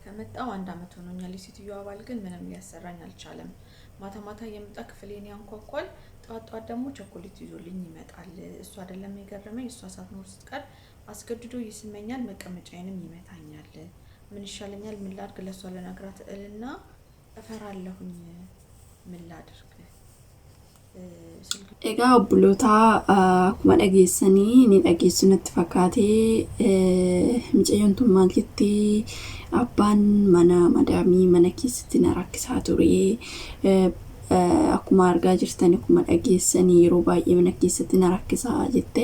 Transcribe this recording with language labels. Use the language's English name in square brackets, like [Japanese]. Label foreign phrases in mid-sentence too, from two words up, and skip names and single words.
[Amharic] ከመጣው አንድ አመት ሆኖኛል። የሴትዮዋ ባል ግን ምንም ሊያሰራኝ አልቻለም። ማታ ማታ የምጣ ክፍሌን ያንኳኳል። ጧት ደግሞ ቸኮሌት ይዞልኝ ይመጣል። እሱ አይደለም የገረመኝ፣ እሷ ሳትኖር ስትቀር አስገድዶ ይስመኛል፣ መቀመጫዬንም ይመታኛል። ምን ይሻለኛል? ምን ላድርግ? ለሷ ለነግራት እልና እፈራለሁኝ። ምን ላድርግ? [Oromo] Egaa obboloota akkuma dhageessanii ni dhageessu natti fakkaatee Micayyoon tun maal jettee abbaan madamii mana keessatti na rakkisaa ture. Akkuma argaa jirtan akkuma dhageessanii yeroo baay'ee mana keessatti na rakkisaa jettee.